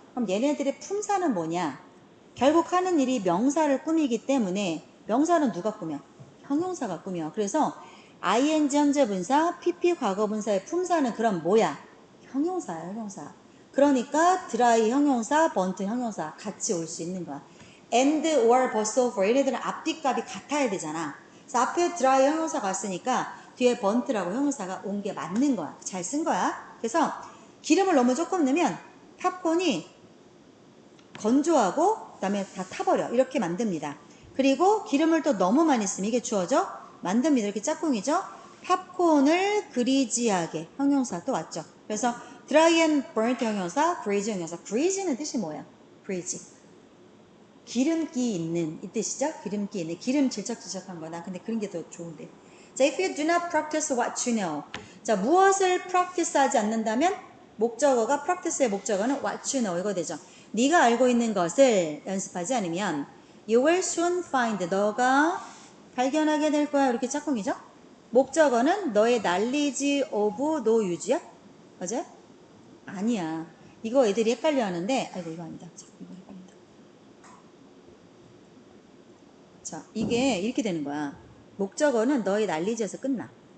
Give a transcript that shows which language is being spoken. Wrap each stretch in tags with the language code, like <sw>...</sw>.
<ko>그럼 얘네들의 품사는 뭐냐? 결국 하는 일이 명사를 꾸미기 때문에 명사는 누가 꾸며? 형용사가 꾸며. 그래서 ing 현재 분사, pp 과거 분사의 품사는 그럼 뭐야? 형용사야, 형용사. 그러니까 dry 형용사, burnt 형용사 같이 올 수 있는 거야.</ko> <en>and or but or for 얘네들은 앞뒤값이 같아야 되잖아.</en> <ko>그래서 앞에 dry 형용사가 왔으니까 뒤에 burnt라고 형용사가 온 게 맞는 거야. 잘 쓴 거야. 그래서 기름을 너무 조금 넣으면 팝콘이 건조하고 그다음에 다 타버려. 이렇게 만듭니다. 그리고 기름을 또 너무 많이 쓰면 이게 주어져? 만듭니다. 이렇게 짝꿍이죠. 팝콘을 그리지하게 형용사 또 왔죠. 그래서 dry and burnt 형용사, grease 형용사. grease는 뜻이 뭐야? grease. 기름기 있는 이 뜻이죠. 기름기 있는. 기름 질척질척한 거나 근데 그런 게 더 좋은데.</ko> <en>자, if you do not practice what you know.</en> <ko>자, 무엇을 practice 하지 않는다면 목적어가 practice의 목적어는 what you know 이거 되죠. 네가 알고 있는 것을 연습하지 않으면 you will soon find 너가 발견하게 될 거야. 이렇게 짝꿍이죠. 목적어는 너의 knowledge of no use 야? 맞아요? 아니야. 이거 애들이 헷갈려 하는데 아이고 이거 아니다. 자, 이거 헷갈린다. 자, 이게 이렇게 되는 거야. 목적어는 너의 knowledge에서 끝나.</ko>